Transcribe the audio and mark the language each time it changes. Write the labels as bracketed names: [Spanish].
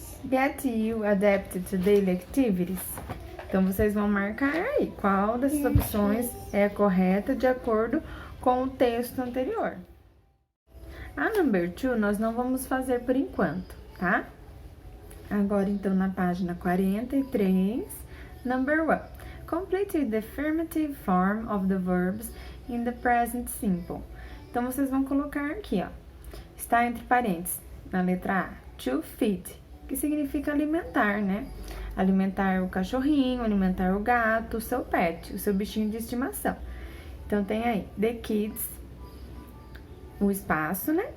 [English] Get you adapted to daily activities. [Portuguese] Então, vocês vão marcar aí qual dessas opções é a correta de acordo com o texto anterior. A number 2 nós não vamos fazer por enquanto, tá? Agora, então, na página 43, number 1. [English] Complete the affirmative form of the verbs in the present simple. [Portuguese] Então, vocês vão colocar aqui, ó. Está entre parênteses, na letra A, to feed, que significa alimentar, né? Alimentar o cachorrinho, alimentar o gato, o seu pet, o seu bichinho de estimação. Então, tem aí, the kids, o espaço, né?